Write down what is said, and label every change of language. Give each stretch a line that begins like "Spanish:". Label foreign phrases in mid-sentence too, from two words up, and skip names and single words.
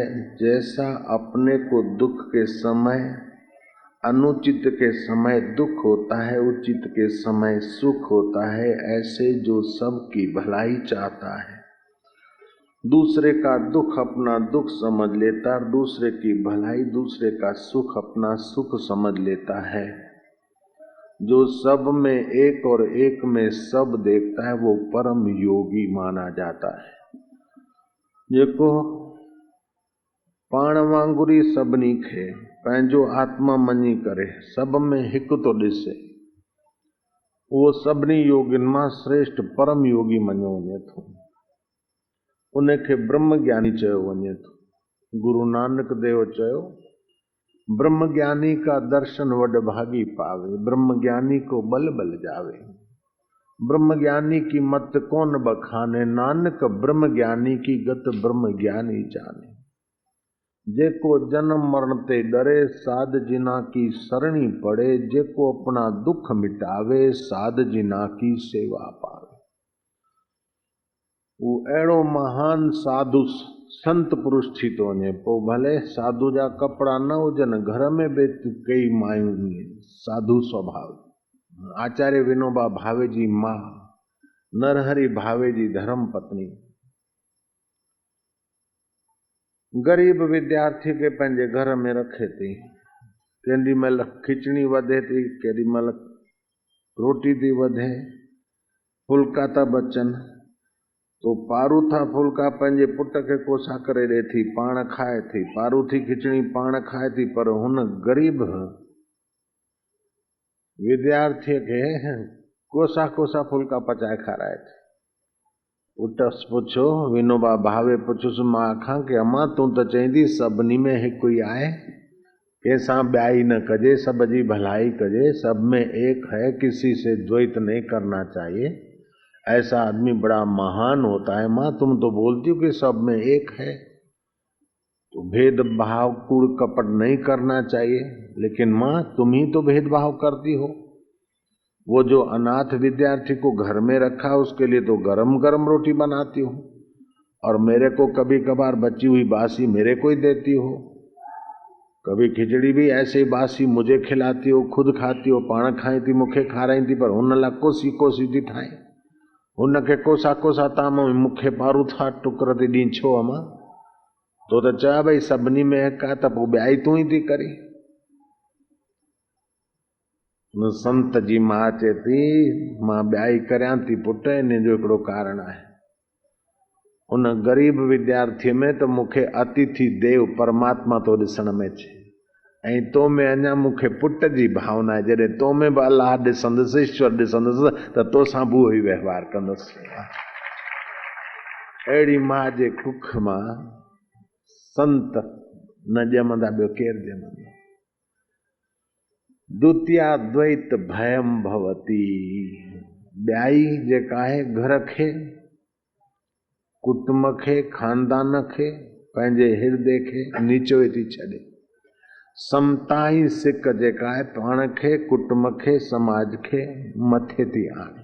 Hindi: जैसा अपने को दुख के समय, अनुचित के समय दुख होता है, उचित के समय सुख होता है, ऐसे जो सबकी भलाई चाहता है, दूसरे का दुख अपना दुख समझ लेता है, दूसरे की भलाई, दूसरे का सुख अपना सुख समझ लेता है, जो सब में एक और एक में सब देखता है, वो परम योगी माना जाता है।
Sindhi: जेको पाण वांगुर ई सभिनी खे पंहिंजो आत्मा मञी करे सब में हिकु तो ॾिसे, उहो सभिनी योगियुनि मां श्रेष्ठ परम योगी मञियो वञे थो। उनखे ब्रह्म ज्ञानी चयो वञे थो। गुरु नानक देव चयो,
Punjabi: ਬ੍ਰਹਮ ਗਿਆਨੀ ਕਾ ਦਰਸ਼ਨ ਵਡ ਭਾਗੀ ਪਾਵੇ, ਬ੍ਰਹਮ ਗਿਆਨੀ ਕੋ ਬਲ ਬਲ ਜਾਵੇ। ਬ੍ਰਹਮ ਗਿਆਨੀ ਕੀ ਮਤ ਕੌਣ ਬਖਾਣੇ, ਨਾਨਕ ਬ੍ਰਹਮ ਗਿਆਨੀ ਕੀ ਗਤ ਬ੍ਰਹਮ ਗਿਆਨੀ ਜਾਣੇ। ਜੇਕੋ ਜਨਮ ਮਰਣ ਤੇ ਡਰੇ, ਸਾਧ ਜਿਨਾ ਕੀ ਸਰਣੀ ਪੜੇ, ਜੇਕੋ ਅਪਨਾ ਦੁਖ ਮਿਟਾਵੇ, ਸਾਧ ਜਿਨਾ ਕੀ ਸੇਵਾ ਪਾਵੇ।
Sindhi: वो अहिड़ो महान साधु संत पुरुष थी तो वञे। पोइ भले साधु जा कपड़ा न हुजनि, घर में बि कई मायूं साधु स्वभाव। आचार्य विनोबा भावे जी मां, नरहरि भावे जी धर्म पत्नी, गरीब विद्यार्थी के पंहिंजे घर में रखे थी। केॾी महिल खिचड़ी वधे थी, केॾी महिल रोटी थी वधे, फुल्का था बचनि, तो पारूथा फुल्का पंहिंजे पुट खे कोसा करे ॾे थी, पाण खाए थी, पारूथी खिचड़ी पाण खाए थी, पर हुन ग़रीब विद्यार्थीअ खे कोसा कोसा फुल्का पचाए खाराए थी। पुटस पुछो, विनोबा भावे पुछुसि, मां आखां कि अम्मा तूं त चईंदी सभिनी में हिकु ई आहे, कंहिंसां ॿियाई न कजे, सब जी भलाई कजे,
Hindi: सब में एक है, किसी से द्वैत नहीं करना चाहिए, ऐसा आदमी बड़ा महान होता है। माँ तुम तो बोलती हो कि सब में एक है, तो भेदभाव कूड़ कपट नहीं करना चाहिए, लेकिन माँ तुम ही तो भेदभाव करती हो। वो जो अनाथ विद्यार्थी को घर में रखा उसके लिए तो गरम गरम रोटी बनाती हो, और मेरे को कभी कभार बची हुई बासी मेरे को ही देती हो, कभी खिचड़ी भी ऐसे ही बासी मुझे खिलाती हो, खुद खाती हो,
Sindhi: पाण खाई थी, मूंखे खाराई थी, पर हुन लाइ कोसी कोसी थी ठाहे, हुनखे कोसा कोसा ताम मूंखे पारूथा टुकर थी ॾी। छो अम्मा तो त चया भई सभिनी में हिकु आहे, त पोइ ॿियाई तूं ई थी करी। संत जी मां चए थी मां ॿियाई करियां थी पुट, इन जो हिकिड़ो कारण आहे, उन ग़रीब विद्यार्थीअ में त मूंखे अतिथि देव परमात्मा तो ॾिसण में अचे, ऐं तो में अञा मूंखे पुट जी भावना आहे। जॾहिं तो में बि अलाह ॾिसंदुसि, ईश्वर ॾिसंदुसि, त तोसां बि उहो ई वहिंवार कंदुसि। अहिड़ी मां जे कुख मां संत न ॼमंदा, ॿियो केरु ॼमंदो।
Sanskrit: द्वितीया द्वैत भयम भवती,
Sindhi: ॿियाई जेका आहे घर खे, कुटुंब खे, खानदान खे, पंहिंजे हिर्दे खे नीचो थी छॾे। समताई सिक जेका आहे पाण खे, कुटुंब खे, समाज खे मथे थी आणे।